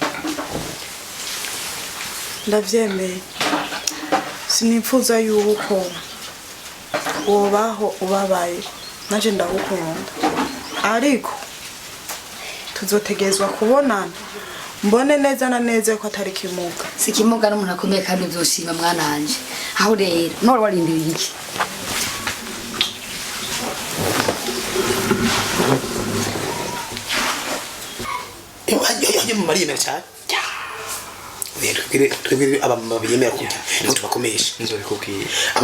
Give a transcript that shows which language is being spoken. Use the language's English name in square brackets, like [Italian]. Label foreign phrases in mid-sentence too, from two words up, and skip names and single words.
[Rundi] ndavyemeye sinipfuza yuko wobaho ubabaye naje ndagukunda ariko tuzotegezwa kubonana mbone neza na neza ko atari kimuga sikimuga n'umuntu akomeye kandi uzoshima mwana wanje aho rero nore warindiriye iki Yaje mu mariyemera cyane. Twebwe abamama biyemera kugira ngo tubakomeshe. Nzobikubwira.